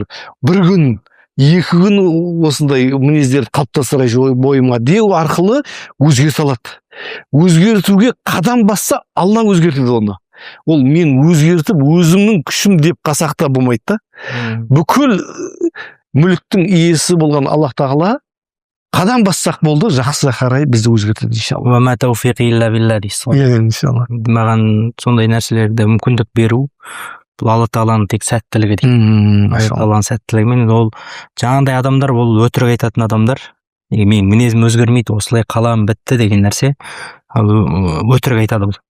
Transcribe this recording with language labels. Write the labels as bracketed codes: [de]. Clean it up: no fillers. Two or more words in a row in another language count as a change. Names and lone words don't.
[kk] 1 күн, 2 күн осындай мінездерді қалыптастырайшы бойыма деу арқылы өзгерте алады. Өзгертуге қадам басса, Алла өзгертеді оны. Ол мен өзгертіп, өзімнің күшім деп қасақта болмайды да. Бүкіл мүліктің иесі болған Аллах Тағала қадам бассақ болды, жақсыға қарай бізді өзгертеді иншалла. [ar] وما توفيقي إلا بالله [kk] дейсіз ғой. Иншалла. Маған сондай нәрселерді мүмкіндік беру, бұл Алла Тағаланың тек сәттілігі дейді. Алла Тағаланың сәттілігімен, ол жаңағындай адамдар, ол өтірік айтатын адамдар. Мен мінезім өзгермейді, осылай қалам бітті деген нәрсе, өтірік айтады бұл.